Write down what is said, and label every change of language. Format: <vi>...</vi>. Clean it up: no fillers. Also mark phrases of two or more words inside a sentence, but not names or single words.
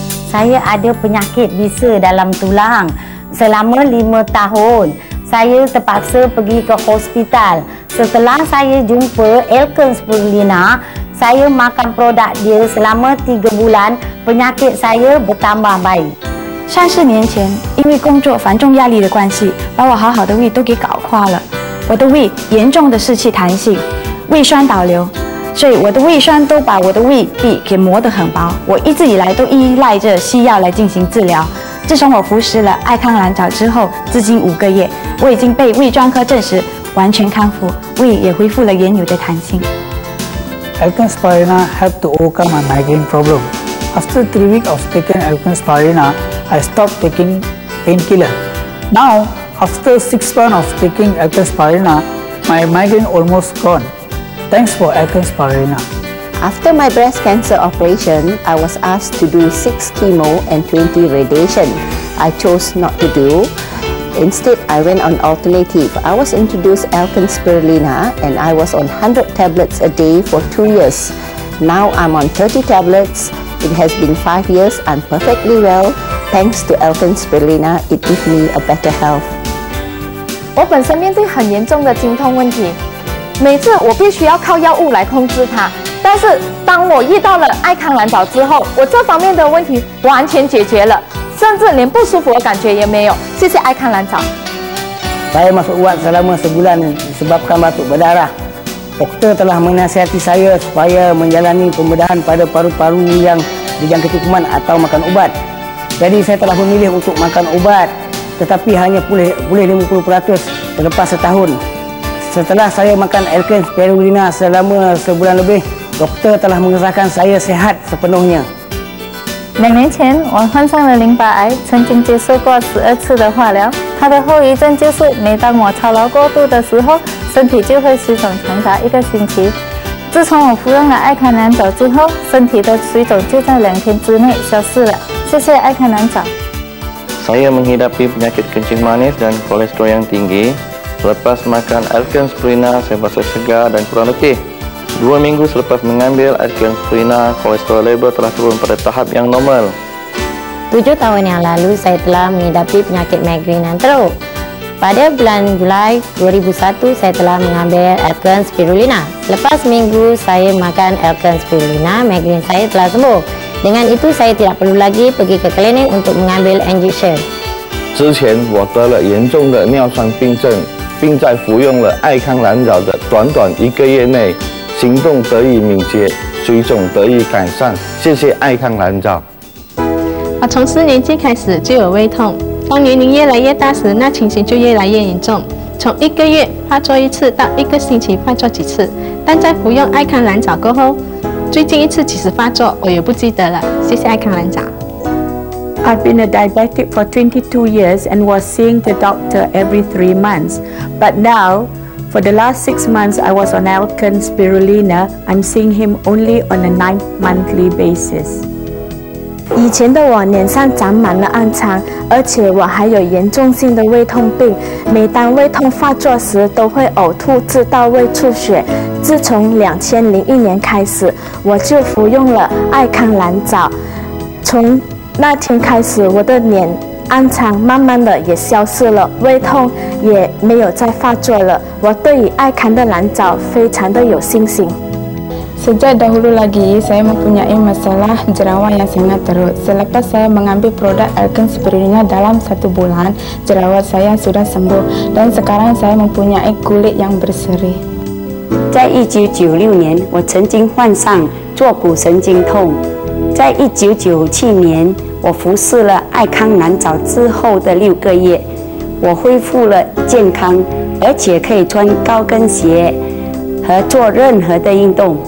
<ms>saya ada penyakit bisa dalam tulang. Selama 5 tahun, saya terpaksa pergi ke hospital. Setelah saya jumpa Alken Spirulina, saya makan produk dia selama 3 bulan, penyakit saya bertambah baik.</ms> <zh>34 年前，因为工作繁重压力的关系，把我好好的胃都给搞垮了。我的胃严重的失去弹性，胃酸倒流，所以我的胃酸都把我的胃壁给磨得很薄。我一直以来都依赖着西药来进行治疗。自从我服食了爱康蓝藻之后，至今5个月，我已经被胃专科证实完全康复，胃也恢复了原有的弹性。</zh> <en>Alken Spirulina helped to overcome my migraine problem. After 3 weeks of taking Alken Spirulina, I stopped taking painkiller. Now, after 6 months of taking Alken Spirulina, my migraine almost gone. Thanks for Alken Spirulina. After my breast cancer operation, I was asked to do 6 chemo and 20 radiation. I chose not to do. Instead, I went on alternative. I was introduced Alken Spirulina and I was on 100 tablets a day for 2 years. Now I'm on 30 tablets. It has been 5 years. I'm perfectly well. Thanks to Alken Spirulina, it gives me a better health.</en> <zh>我本身面对很严重的经痛问题，每次我必须要靠药物来控制它。但是当我遇到了爱康蓝藻之后，我这方面的问题完全解决了，甚至连不舒服的感觉也没有。谢谢爱康蓝藻。</zh> <ms>Saya masuk ubat selama sebulan disebabkan batuk berdarah. Doktor telah menasihati saya supaya menjalani pembedahan pada paru-paru yang dijangkiti kuman atau makan ubat. Jadi saya telah memilih untuk makan ubat, tetapi hanya pulih 50% selepas setahun. Setelah saya makan Alken Spirulina selama sebulan lebih, doktor telah mengesahkan saya sehat sepenuhnya.</ms> <zh>2 年前，我患上了淋巴癌，曾经接受过12次的化疗。它的后遗症就是，每当我操劳过度的时候，身体就会水肿长达1个星期。自从我服用了爱康蓝藻之后，身体的水肿就在2天之内消失了。谢谢爱康蓝藻。</zh> <ms>Saya menghidapi penyakit kencing manis dan kolesterol yang tinggi. Selepas makan Alken Spirulina, saya merasa segar dan kurang letih. 2 minggu selepas mengambil Alken Spirulina, kolesterol level telah turun pada tahap yang normal. 7 tahun yang lalu, saya telah menghadapi penyakit migrain yang teruk. Pada bulan Julai 2001, saya telah mengambil Alken Spirulina. Selepas minggu saya makan Alken Spirulina, migrain saya telah sembuh. Dengan itu, saya tidak perlu lagi pergi ke klinik untuk mengambil injection.</ms> <zh>之前我得了严重的尿酸病症，并在服用了爱康蓝藻的短短1个月内，行动得以敏捷，水肿得以改善。谢谢爱康蓝藻。我从4年级开始就有胃痛，当年龄越来越大时，那情形就越来越严重。从1个月发作1次到1个星期发作几次，但在服用爱康蓝藻过后，最近1次几时发作我也不记得了。谢谢爱康蓝藻。</zh> <en>I've been a diabetic for 22 years and was seeing the doctor every 3 months. But now, for the last 6 months, I was on Alken Spirulina. I'm seeing him only on a 9-monthly basis.</en> <zh>以前的我脸上长满了暗疮，而且我还有严重性的胃痛病。每当胃痛发作时，都会呕吐至到胃出血。自从2001年开始，我就服用了爱康蓝藻。从那天开始，我的脸暗疮慢慢的也消失了，胃痛也没有再发作了。我对于爱康的蓝藻非常的有信心。</zh> <ms>Sejak dahulu lagi, saya mempunyai masalah jerawat yang sangat teruk. Selepas saya mengambil produk Alken Spirulina dalam 1 bulan, jerawat saya sudah sembuh dan sekarang saya mempunyai kulit yang berseri.</ms> <zh>在1996年，我曾经患上坐骨神经痛。在1997年，我服侍了爱康蓝藻之后的6个月，我恢复了健康，而且可以穿高跟鞋和做任何的运动。</zh>